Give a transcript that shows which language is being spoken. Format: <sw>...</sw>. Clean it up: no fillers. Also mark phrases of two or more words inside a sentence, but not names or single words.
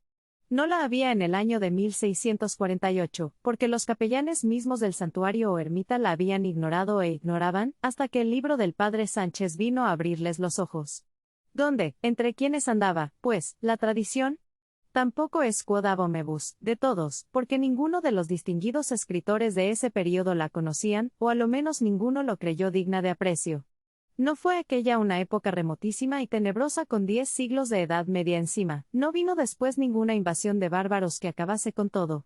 <es>No la había en el año de 1648, porque los capellanes mismos del santuario o ermita la habían ignorado e ignoraban, hasta que el libro del padre Sánchez vino a abrirles los ojos. ¿Dónde, entre quiénes andaba, pues, la tradición? Tampoco es</es> <la>quod ab omnibus,</la> <es>de todos, porque ninguno de los distinguidos escritores de ese período la conocían, o a lo menos ninguno lo creyó digna de aprecio. No fue aquella una época remotísima y tenebrosa con 10 siglos de edad media encima, no vino después ninguna invasión de bárbaros que acabase con todo.</es>